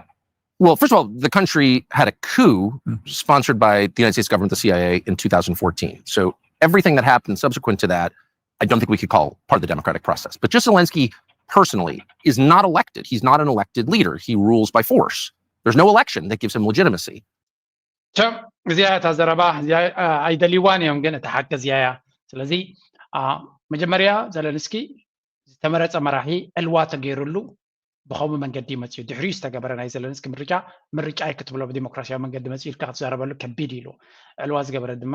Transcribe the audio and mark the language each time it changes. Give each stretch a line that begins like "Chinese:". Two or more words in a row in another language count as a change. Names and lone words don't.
English: Well, first of all, the country had a coup sponsored by the United States government, the CIA, in 2014. So everything that happened subsequent to that, I don't think we could call part of the democratic process. But just Zelensky personally is not elected. He's not an elected leader. He rules by force. There's no election that gives him legitimacy.
Tigrinya: እዚኣ እታ ዘረባ ኣይደልይዋን እዮም ግን እቲ ሓቂ እዚኣ እያ ስለዚ መጀመርያ ዘለንስኪ ዝተመረፀ መራሒ ዕልዋ ተገይሩሉ ብኸምኡ መንገዲ መፅኡ ድሕሪኡ ዝተገበረ ናይ ዘለንስኪ ምርጫ ክትብሎ ብዲሞክራሲያዊ መንገዲ መፅኡ ኢልካ ክትዛረበሉ ከቢድ ኢሉ ዕልዋ ዝገበረ ድማ